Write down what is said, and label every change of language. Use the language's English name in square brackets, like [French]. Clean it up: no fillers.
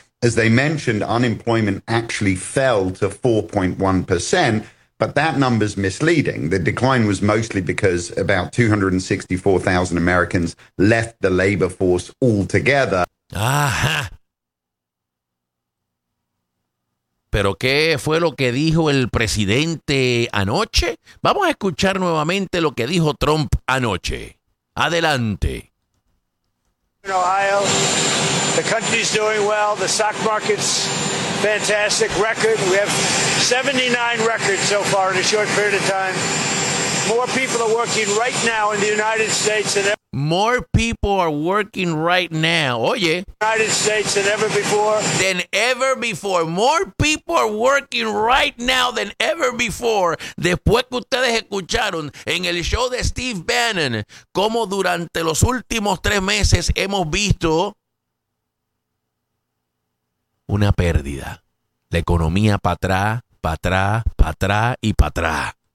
[English] As they mentioned, unemployment actually fell to 4.1%. But that number's misleading. The decline was mostly because about 264,000 Americans left the labor force altogether. [Spanish] Ajá. ¿Pero qué fue lo que dijo el presidente anoche? Vamos a escuchar nuevamente lo que dijo Trump anoche. Adelante. [English] In Ohio, the country's doing well, the stock market's fantastic record. We have 79 records so far in a short period of time. More people are working right now in the United States than ever. More people are working right now. Oye. United States than ever before. Than ever before. More people are working right now than ever before. [Spanish] Después que ustedes escucharon en el show de Steve Bannon, cómo durante los últimos tres meses hemos visto una pérdida. La economía para atrás, para atrás, para atrás y para atrás.